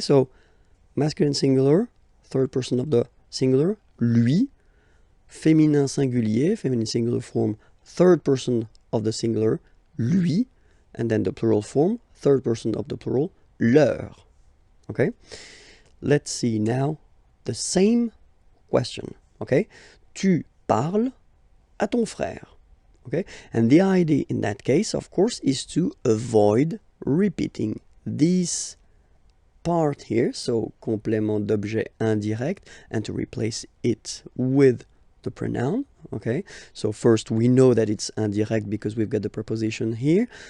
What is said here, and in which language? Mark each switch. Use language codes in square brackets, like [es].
[en] So masculine singular, third person of the singular, lui, [fr] féminin singulier, [en] feminine singular form, third person of the singular, lui, and then the plural form, third person of the plural, leur, okay? Let's see now the same question, okay? [fr] Tu parles à ton frère, okay? [en] And the idea in that case, of course, is to avoid repeating this part here, so complément d'objet indirect, and to replace it with the pronoun, okay? So first we know that it's indirect because we've got the preposition here.